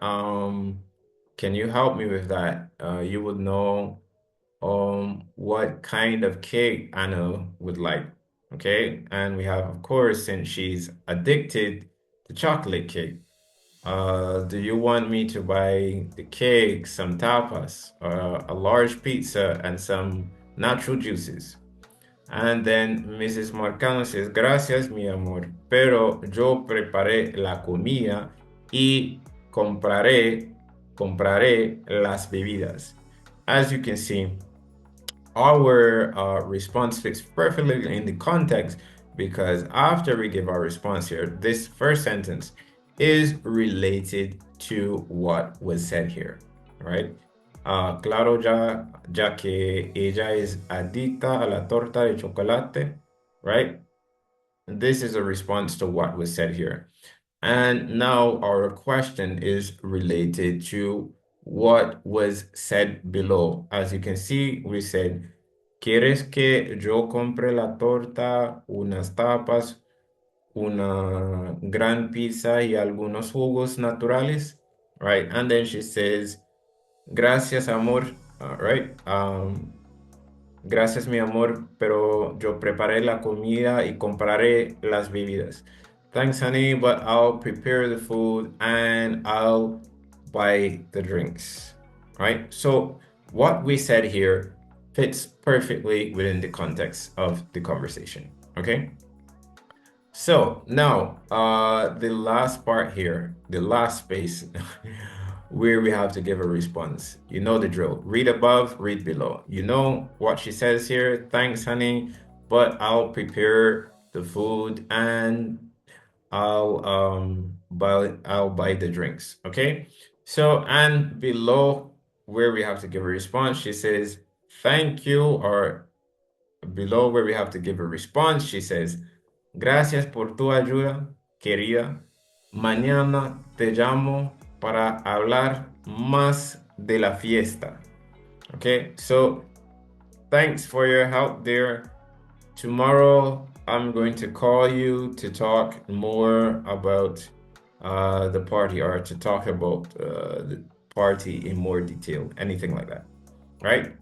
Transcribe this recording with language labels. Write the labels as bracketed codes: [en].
[en] Can you help me with that? You would know what kind of cake Anna would like. Okay, and we have, of course, since she's addicted to chocolate cake, do you want me to buy the cake, some tapas, a large pizza, and some natural juices? And then Mrs. Marcano says, [es] gracias, mi amor, pero yo preparé la comida y compraré las bebidas. [en] As you can see, our response fits perfectly in the context because after we give our response here, this first sentence is related to what was said here, right? [es] Claro, ya que ella es adicta a la torta de chocolate, right? [en] This is a response to what was said here. And now our question is related to what was said below. As you can see, we said, [es] ¿quieres que yo compre la torta, unas tapas, una gran pizza y algunos jugos naturales? Right? [en] And then she says, [es] gracias, amor. [en] Right? [es] Gracias, mi amor, pero yo preparé la comida y compraré las bebidas. [en] Thanks, honey, but I'll prepare the food and I'll buy the drinks. Right? So what we said here fits perfectly within the context of the conversation. Okay? So now, the last part here, the last space where we have to give a response. You know the drill. Read above, read below. You know what she says here. Thanks, honey, but I'll prepare the food and I'll buy the drinks. Okay. So and below where we have to give a response, she says, thank you, or below where we have to give a response, she says, [es] gracias por tu ayuda, querida. Mañana te llamo para hablar más de la fiesta. [en] Okay, so thanks for your help there. Tomorrow, I'm going to call you to talk more about the party, or to talk about the party in more detail, anything like that, right?